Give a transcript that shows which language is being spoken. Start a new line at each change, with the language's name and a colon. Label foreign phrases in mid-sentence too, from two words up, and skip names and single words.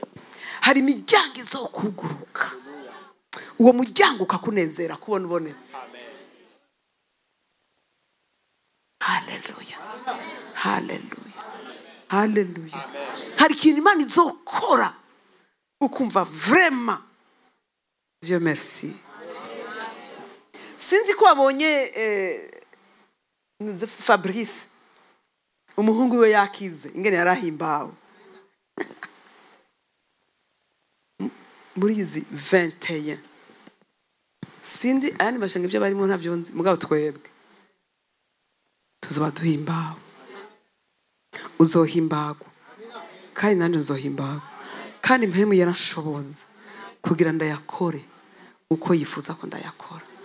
Rundi: Hari imiryango izokuguruka uwo muryango ukakunezera kubona ubonetse. Amen. Haleluya. Haleluya. Haleluya. Hari ikintu Imana izokora ukumva
French: vraiment Dieu merci.
Rundi: Sinzi ko abonye Fabrice umuhungu we yakize ingene yarahimbawe muri izi 21 sindi ayandi mashanga ivyo barimo ntavyo nzi mugabo twebwe tuzoba duhimbawe uzohimbagwa kandi nanje nzohimbagwa kandi mpemu yarashoboza kugira ndayakore uko yifuza ko ndayakora.